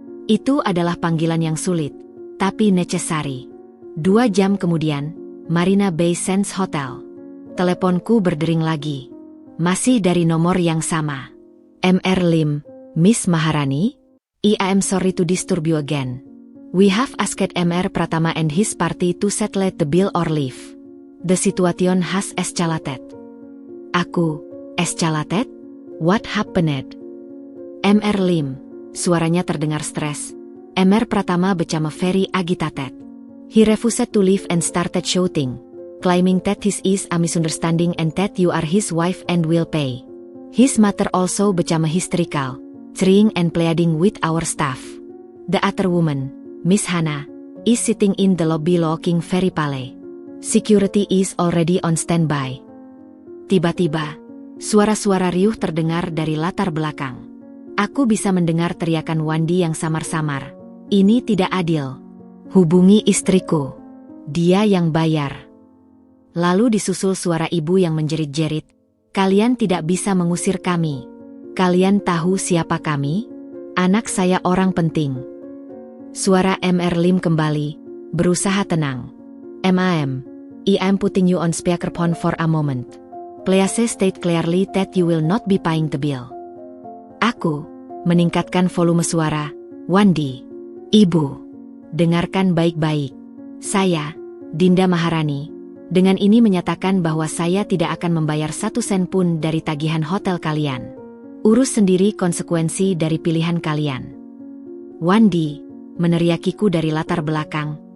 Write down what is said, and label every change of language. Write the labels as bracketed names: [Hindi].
[Indonesian] Itu adalah panggilan yang sulit, tapi [English] necessary. [Indonesian] 2 jam kemudian, Marina Bay Sands Hotel. Teleponku berdering lagi. Masih dari nomor yang sama. [English] Emer Lim, Miss Maharani? I am sorry to disturb you again. We have asked Emer Pratama and his party to settle the bill or leave. The situation has escalated. Aku, escalated? What happened? [Indonesian] Emer Lim, suaranya terdengar stres. Emer Pratama [English] became very agitated. He refused to leave and started shouting, claiming that this is a misunderstanding and that you are his wife and will pay. His mother also became hysterical, crying and pleading with our staff. The other woman, Miss Hannah, is sitting in the lobby looking very pale. Security is already on standby. [Indonesian] Tiba-tiba, suara-suara riuh terdengar dari latar belakang. Aku bisa mendengar teriakan Wandi yang samar-samar. Ini tidak adil. Hubungi istriku. Dia yang bayar. Lalu disusul suara ibu yang menjerit-jerit. Kalian tidak bisa mengusir kami. Kalian tahu siapa kami? Anak saya orang penting. Suara Emer Lim kembali, berusaha tenang. [English] MAM, I am putting you on speakerphone for a moment. Please state clearly that you will not be paying the bill. [Indonesian] Aku, meningkatkan volume suara. Wandi, Ibu, dengarkan baik-baik. Saya, Dinda Maharani, dengan ini menyatakan bahwa saya tidak akan membayar 1 sen pun dari tagihan hotel kalian. Urus sendiri konsekuensi dari pilihan kalian. Wandi, meneriakiku dari latar belakang.